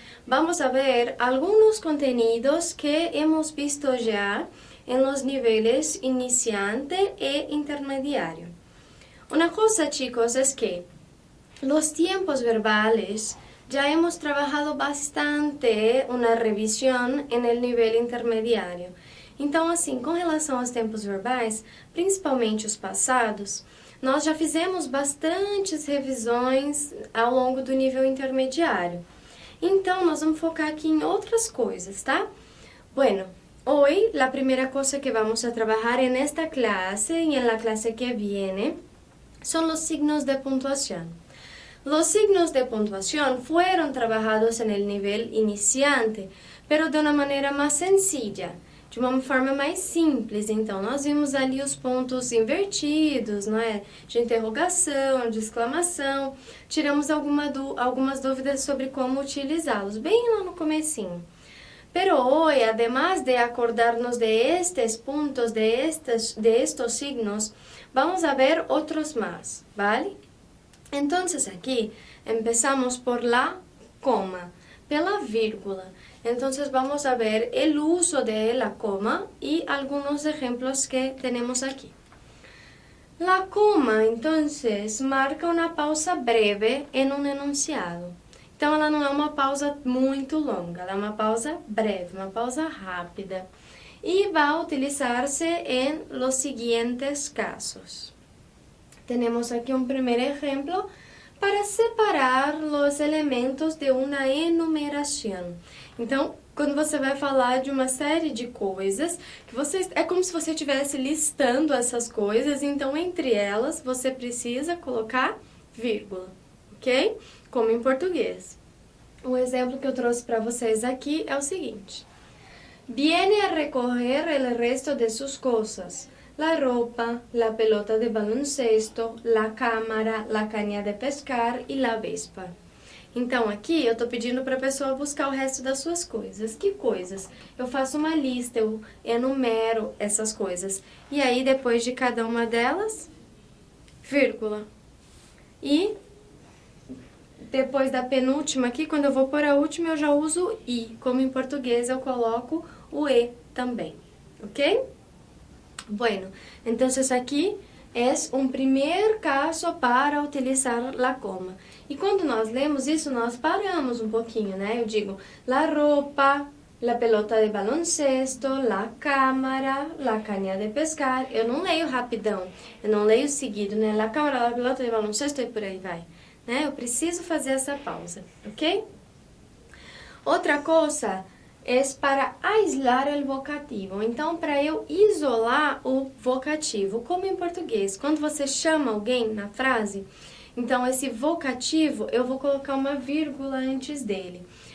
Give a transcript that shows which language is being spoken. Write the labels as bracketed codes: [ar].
[es] Vamos a ver algunos contenidos que hemos visto ya en los niveles iniciante e intermediario. Una cosa, chicos, es que los tiempos verbales ya hemos trabajado bastante una revisión en el nivel intermediário. [pt] Então, assim, com relação aos tempos verbais, principalmente os passados, nós já fizemos bastantes revisões ao longo do nível intermediário. Então, nós vamos focar aqui em outras coisas, tá? [es] Bueno, hoy la primera cosa que vamos a trabajar en esta clase y en la clase que viene son los signos de puntuación. Los signos de puntuación fueron trabajados en el nivel iniciante, pero [pt] de uma maneira mais sencilla, de uma forma mais simples. Então, nós vimos ali os pontos invertidos, não é? De interrogação, de exclamação. Tiramos algumas dúvidas sobre como utilizá-los, bem lá no comecinho. [es] Pero hoy, además de acordarnos de estos puntos, de estos signos, vamos a ver otros más, ¿vale? Entonces aquí empezamos por la coma, [pt] pela vírgula. [es] Entonces vamos a ver el uso de la coma y algunos ejemplos que tenemos aquí. La coma, entonces, marca [pt] uma pausa breve em um enunciado. Então, ela não é uma pausa muito longa, ela é uma pausa breve, uma pausa rápida. E vai utilizar-se em [es] los siguientes casos. [pt] Temos aqui um primeiro exemplo para separar os elementos de uma enumeração. Então, quando você vai falar de uma série de coisas, é como se você estivesse listando essas coisas, então entre elas você precisa colocar vírgula, ok? Como em português. O exemplo que eu trouxe para vocês aqui é o seguinte. [es] Viene a recoger el resto de sus cosas. La ropa, la pelota de baloncesto, la cámara, la caña de pescar e la vespa. [pt] Então, aqui eu estou pedindo para a pessoa buscar o resto das suas coisas. Que coisas? Eu faço uma lista, eu enumero essas coisas. E aí, depois de cada uma delas, vírgula. E depois da penúltima aqui, quando eu vou pôr a última, eu já uso I. Como em português, eu coloco o E também. Ok? [es] Bueno, entonces aquí es un primer caso para utilizar la coma. [pt] E quando nós lemos isso, nós paramos um pouquinho, né? Eu digo, [es] la ropa, la pelota de baloncesto, la cámara, la caña de pescar. [pt] Eu não leio rapidão, eu não leio seguido, né? [es] La cámara, la pelota de baloncesto [pt] e por aí vai. Né? Eu preciso fazer essa pausa, ok? Outra coisa é para aislar o vocativo. Então, para eu isolar o vocativo, como em português, quando você chama alguém na frase, então esse vocativo eu vou colocar uma vírgula antes dele.